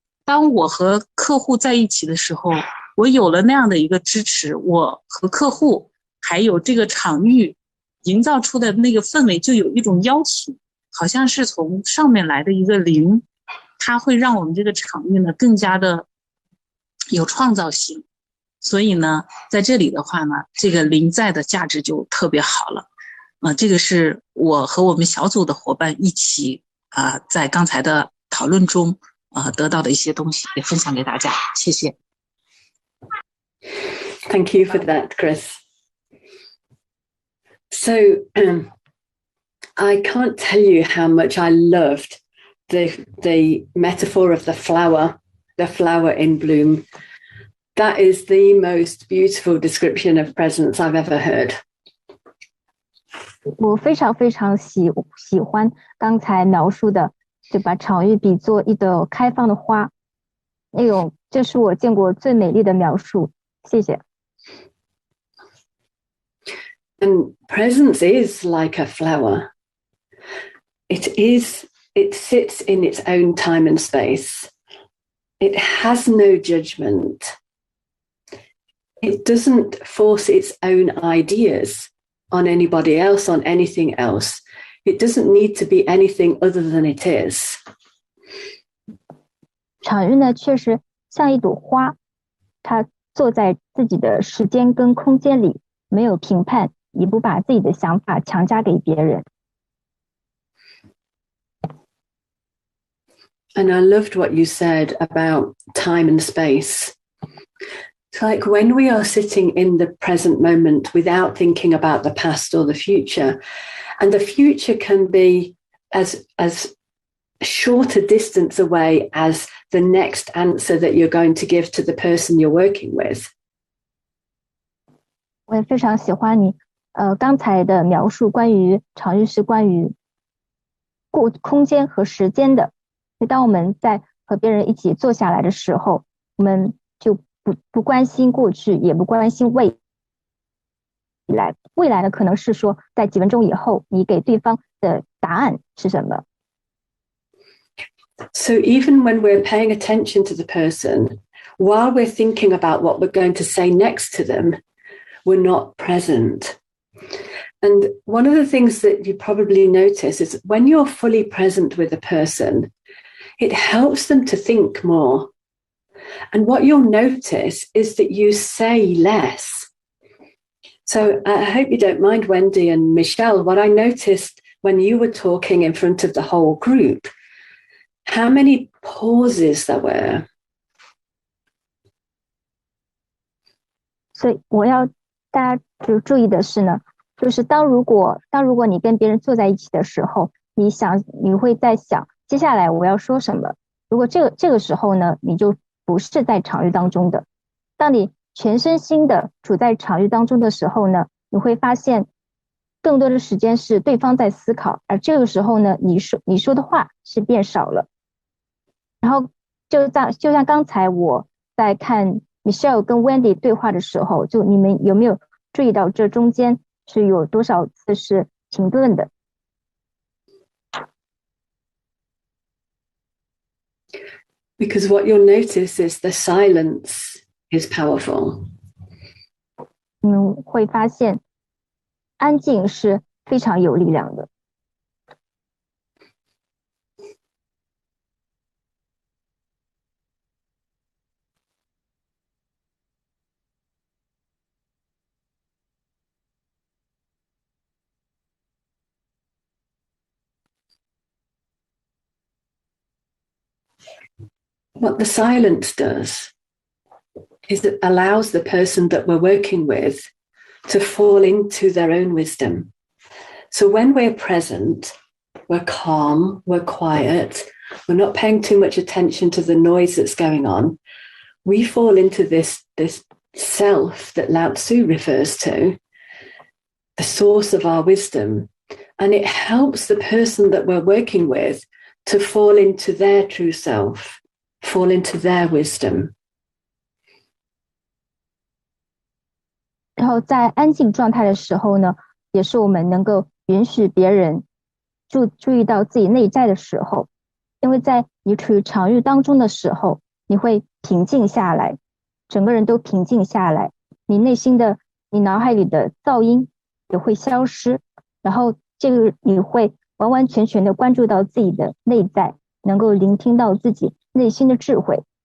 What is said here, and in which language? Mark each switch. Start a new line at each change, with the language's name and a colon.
Chinese: 当我和客户在一起的时候，我有了那样的一个支持，我和客户还有这个场域营造出的那个氛围就有一种邀请，好像是从上面来的一个灵，它会让我们这个场域呢更加的有创造性。所以呢在这里的话呢，这个临在的价值就特别好了。这个是我和我们小组的伙伴一起在刚才的讨论中得到的一些东西，也分享给大家。谢谢。
English: Thank you for that, Chris. So I can't tell you how much I loved the metaphor of the flower in bloom. That is the most beautiful description of presence I've ever heard.
Chinese: 我非常非常喜欢刚才描述的，就把场域比作一朵开放的花，那种这是我见过最美丽的描述。谢谢。
English: And presence is like a flower. It sits in its own time and space. It has no judgment. It doesn't force its own ideas on anybody else, on anything else. It doesn't need to be anything other than it is.
Chinese: 场域呢，确实像一朵花，它坐在自己的时间跟空间里，没有评判，也不把自己的想法强加给别人。
English: And I loved what you said about time and space. It's like when we are sitting in the present moment without thinking about the past or the future, and the future can be as short a distance away as the next answer that you're going to give to the person you're working with.
Chinese: 我也非常喜欢你刚才的描述，关于场域是关于空间和时间的。当我们在和别人一起坐下来的时候，我们就不关心过去，也不关心未来。未来呢，可能是说在几分钟以后，你给对方的答案是什么。
English: So even when we're paying attention to the person, while we're thinking about what we're going to say next to them, we're not present. And one of the things that you probably notice is when you're fully present with a person, it helps them to think more. And what you'll notice is that you say less. So I hope you don't mind, Wendy and Michelle, what I noticed when you were talking in front of the whole group, how many pauses there were.
Chinese: 所以我要大家就注意的是呢，就是当如果你跟别人坐在一起的时候，你会在想接下来我要说什么。如果这个时候呢，你就不是在场域当中的。当你全身心的处在场域当中的时候呢，你会发现更多的时间是对方在思考，而这个时候呢，你说的话是变少了。然后就像刚才我在看 Michelle 跟 Wendy 对话的时候，就你们有没有注意到这中间是有多少次是停顿的？
English: Because what you'll notice is the silence is powerful.
Chinese: 你们会发现安静是非常有力量的。
English: What the silence does is it allows the person that we're working with to fall into their own wisdom. So when we're present, we're calm, we're quiet, we're not paying too much attention to the noise that's going on. We fall into this self that Lao Tzu refers to, the source of our wisdom. And it helps the person that we're working with to fall into their true self, fall into their wisdom.
Chinese: 然后在安静状态的时候呢，也是我们能够允许别人注意到自己内在的时候，因为在你处于场域当中的时候，你会平静下来，整个人都平静下来，你脑海里的噪音也会消失，然后这个你会完完全全的关注到自己的内在，能够聆听到自己内心的智慧。